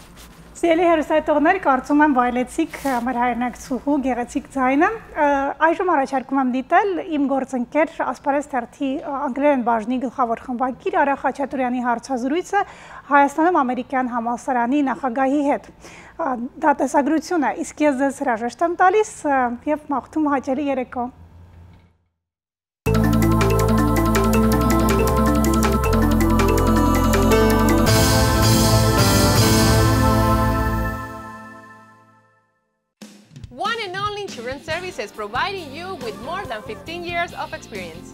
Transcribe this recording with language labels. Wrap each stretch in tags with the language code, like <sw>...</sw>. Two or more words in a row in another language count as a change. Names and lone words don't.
<hy>Սիրելի հերոստատողներ, կարծում եմ վայելեցիք մեր հայրենակցուհու գեղեցիկ ձայնը։ Այժմ առաջարկում եմ դիտել իմ գործընկեր Ասպարեզ թերթի անգլերեն բաժնի գլխավոր խմբագիր Արա Խաչատուրյանի հարցազրույցը Հայաստանում ամերիկյան համալսարանի նախագահի հետ։ Դա տեսագրություն է, իսկ ես ձեզ հրաժեշտ եմ տալիս եւ մաղթում հաճելի երեկո։</hy> <en>Insurance services providing you with more than 15 years of experience.</en>